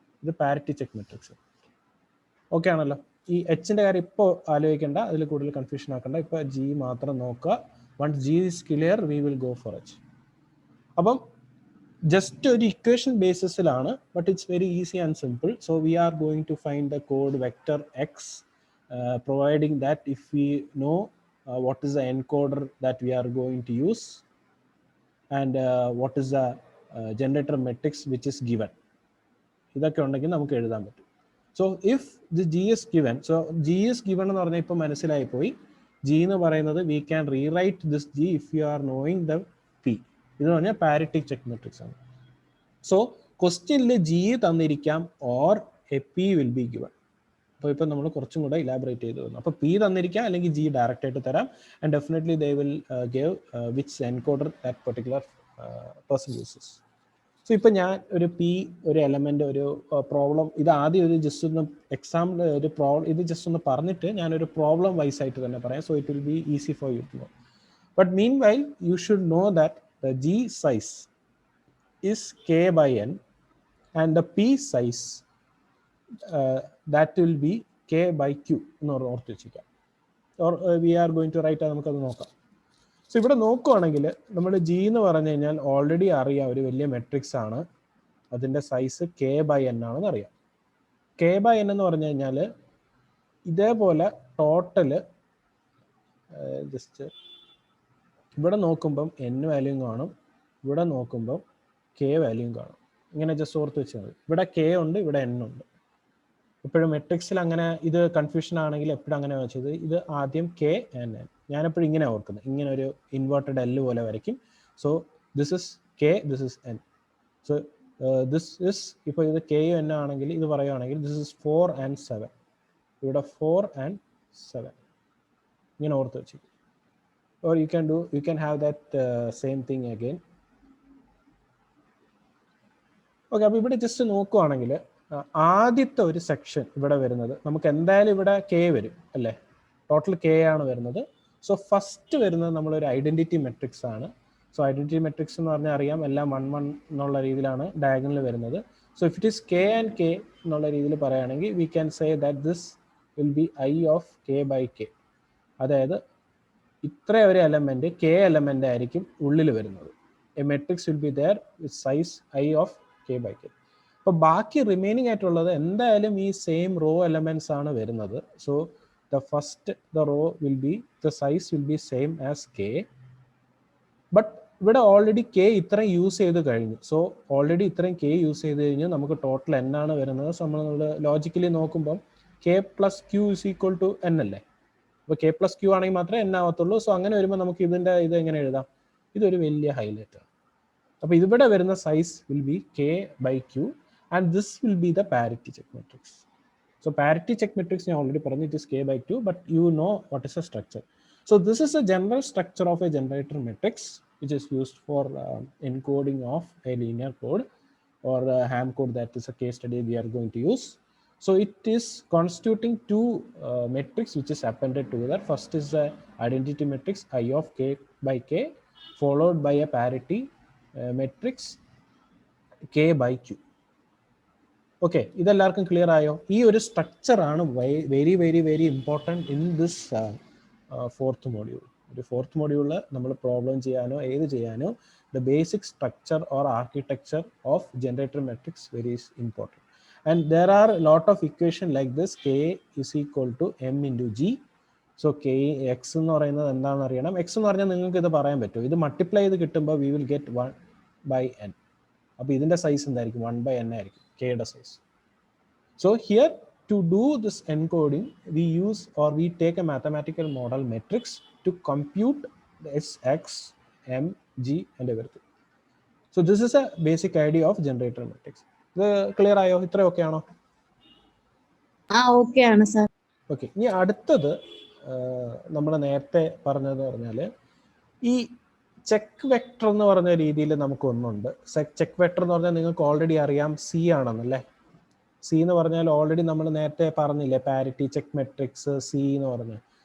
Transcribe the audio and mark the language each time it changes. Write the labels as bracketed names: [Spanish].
[Malayalam] ഇത് parity check matrix. Okay ആണല്ലോ? ഈ Hൻ്റെ കാര്യം ഇപ്പോൾ ആലോചിക്കേണ്ട, അതിൽ കൂടുതൽ കൺഫ്യൂഷൻ ആക്കണ്ട. ഇപ്പോൾ G മാത്രം നോക്കുക. [English] Once G is clear we will go for H. [Malayalam] അപ്പം ജസ്റ്റ് ഒരു equation ബേസിസിലാണ്, [English] But it's very easy and simple. So we are going to find the code vector X, providing that if we know what is the encoder that we are going to use and what is the generator matrix which is given. [Malayalam] ഇതൊക്കെ ഉണ്ടെങ്കിൽ നമുക്ക് എഴുതാൻ പറ്റും. [English] so if the G is given, so G is given [Malayalam] എന്ന് പറഞ്ഞാൽ ഇപ്പോൾ മനസ്സിലായി പോയി. ജി എന്ന് പറയുന്നത് [English] We can rewrite this G if you are knowing the P. [Malayalam] ഇത് പറഞ്ഞാൽ പാരിറ്റി ചെക്ക് മെട്രിക്സ് ആണ്. സോ ക്വസ്റ്റ്യനിൽ G തന്നിരിക്കാം [English] Or a P will be given. [Malayalam] അപ്പോൾ ഇപ്പം നമ്മൾ കുറച്ചും കൂടെ ഇലാബറേറ്റ് ചെയ്ത് വന്നു. അപ്പോൾ പി തന്നിരിക്കാം അല്ലെങ്കിൽ ജി ഡയറക്റ്റ് ആയിട്ട് തരാം. [English] And definitely they will give which encoder that particular person uses. [Malayalam] So ഇപ്പം ഞാൻ ഒരു പി, ഒരു എലമെൻ്റ്, ഒരു പ്രോബ്ലം, ഇത് ആദ്യം ഒരു ജസ്റ്റ് ഒന്ന് എക്സാമ്പിൾ, ഒരു പ്രോബ്ലം ഇത് ജസ്റ്റ് ഒന്ന് പറഞ്ഞിട്ട് ഞാനൊരു പ്രോബ്ലം വൈസ് ആയിട്ട് തന്നെ പറയാം. [English] So it will be easy for you to know. But meanwhile you should know that the G size is k by n and the p size that will be k by q [Malayalam] എന്ന് ഓർത്ത് വെച്ചിരിക്കാം. [English] or we are going to write, [Malayalam] നമുക്കത് നോക്കാം. So ഇവിടെ നോക്കുകയാണെങ്കിൽ നമ്മുടെ G എന്ന് പറഞ്ഞു കഴിഞ്ഞാൽ ഓൾറെഡി അറിയാം ഒരു വലിയ മെട്രിക്സ് ആണ്, അതിൻ്റെ സൈസ് k by n ആണെന്ന് അറിയാം. k by n എന്ന് പറഞ്ഞു കഴിഞ്ഞാൽ ഇതേപോലെ ടോട്ടല് ജസ്റ്റ് ഇവിടെ നോക്കുമ്പം n വാല്യൂ കാണും, ഇവിടെ നോക്കുമ്പം k വാല്യൂ കാണും. ഇങ്ങനെ ജസ്റ്റ് ഓർത്ത് വെച്ചാൽ മതി. ഇവിടെ k ഉണ്ട്, ഇവിടെ n ഉണ്ട്. എപ്പോഴും മെട്രിക്സിൽ അങ്ങനെ ഇത് കൺഫ്യൂഷൻ ആണെങ്കിൽ എപ്പോഴും അങ്ങനെ വെച്ചത്, ഇത് ആദ്യം k and n. ഞാനെപ്പോഴും ഇങ്ങനെ ഓർക്കുന്നത്, ഇങ്ങനെ ഒരു ഇൻവേർട്ടഡ് L പോലെ വരയ്ക്കും. [English] So this is k, this is n. [Malayalam] So this is, ഇപ്പോൾ ഇത് k n ആണെങ്കിൽ ഇത് പറയുകയാണെങ്കിൽ [English] This is 4 and 7. [Malayalam] ഇവിടെ 4 and 7 ഇങ്ങനെ ഓർത്ത് വെച്ചു. [English] Or you can have that same thing again. [Malayalam] Okay, അപ്പോൾ ഇവിടെ ജസ്റ്റ് നോക്കുവാണെങ്കിൽ ആദ്യത്തെ ഒരു സെക്ഷൻ ഇവിടെ വരുന്നത് നമുക്ക് എന്തായാലും ഇവിടെ k വരും അല്ലേ, ടോട്ടൽ k ആണ് വരുന്നത്. സോ ഫസ്റ്റ് വരുന്നത് നമ്മളൊരു ഐഡന്റിറ്റി മെട്രിക്സ് ആണ്. സോ ഐഡന്റിറ്റി മെട്രിക്സ് എന്ന് പറഞ്ഞാൽ അറിയാം, എല്ലാം 1 1 എന്നുള്ള രീതിയിലാണ് ഡയഗണൽ വരുന്നത്. [English] so if it is k and k [Malayalam] എന്നുള്ള രീതിയിൽ പറയുകയാണെങ്കിൽ [English] We can say that this will be i of k by k. [Malayalam] അതായത് ഇത്ര ഒരു എലമെന്റ് k എലമെന്റ് ആയിരിക്കും ഉള്ളിൽ വരുന്നത്. [English] A matrix will be there with size i of k by k. [Malayalam] അപ്പോൾ ബാക്കി റിമൈനിങ് ആയിട്ടുള്ളത് എന്തായാലും ഈ സെയിം റോ എലമെന്റ്സ് ആണ് വരുന്നത്. [English] So the row will be, the size will be same as k. [Malayalam] But ഇവിടെ ഓൾറെഡി k ഇത്രയും use ചെയ്ത് കഴിഞ്ഞു. സോ ഓൾറെഡി ഇത്രയും k യൂസ് ചെയ്ത് കഴിഞ്ഞു, നമുക്ക് ടോട്ടൽ n ആണ് വരുന്നത്. [English] so [Malayalam] നമ്മൾ ലോജിക്കലി നോക്കുമ്പം [English] k plus Q is equal to n അല്ലേ. [Malayalam] അപ്പോൾ k പ്ലസ് ക്യൂ ആണെങ്കിൽ മാത്രമേ n ആവത്തുള്ളൂ. സോ അങ്ങനെ വരുമ്പോൾ നമുക്ക് ഇത് എങ്ങനെ എഴുതാം, ഇതൊരു വലിയ ഹൈലൈറ്റ് ആണ്. അപ്പോൾ ഇവിടെ വരുന്ന [English] Size will be k by q and this will be the parity check matrix. So parity check matrix I already [Malayalam] പറഞ്ഞു, [English] it is k by 2, but you know what is the structure. So this is a general structure of a generator matrix which is used for encoding of a linear code or ham code. That is a case study we are going to use. So it is constituting two matrix which is appended together. First is the identity matrix I of k by k followed by a parity matrix k by q. [Malayalam] Okay, ഇതെല്ലാവർക്കും clear ആയോ? ഈ ഒരു സ്ട്രക്ചറാണ് [English] Very very very important in this fourth module. [Malayalam] ഒരു fourth മോഡ്യൂളിൽ നമ്മൾ problem ചെയ്യാനോ ഏത് ചെയ്യാനോ [English] The basic structure or architecture of generator matrix very important. And there are lot of equation like this. k is equal to m into G. [Malayalam] So k X എന്ന് പറയുന്നത് എന്താണെന്ന് അറിയണം. എക്സ് എന്ന് പറഞ്ഞാൽ നിങ്ങൾക്ക് ഇത് പറയാൻ പറ്റും, ഇത് മൾട്ടിപ്ലൈ ചെയ്ത് കിട്ടുമ്പോൾ [English] We will get 1 by n. [Malayalam] അപ്പോൾ ഇതിൻ്റെ സൈസ് എന്തായിരിക്കും? 1 by n ആയിരിക്കും kയുടെ size. [English] So here to do this encoding we use or we take a mathematical model matrix to compute this x, m, g and everything. So this is a basic idea of generator matrix. [Malayalam] ഇത് clear ആയോ? ഇത്ര okay ആണോ? Okay ആണ് sir. Okay, ഇനി അടുത്തത് നമ്മൾ നേരത്തെ പറഞ്ഞത് പറഞ്ഞാൽ ഈ ചെക്ക് വെക്ടർ എന്ന് പറഞ്ഞ രീതിയിൽ നമുക്കൊന്നുണ്ട്. ചെക്ക് വെക്ടർ എന്ന് പറഞ്ഞാൽ നിങ്ങൾക്ക് ഓൾറെഡി അറിയാം സി ആണെന്നല്ലേ. സി എന്ന് പറഞ്ഞാൽ ഓൾറെഡി നമ്മൾ നേരത്തെ പറഞ്ഞില്ലേ, പാരിറ്റി ചെക്ക് മെട്രിക്സ് സി എന്ന് പറഞ്ഞാൽ.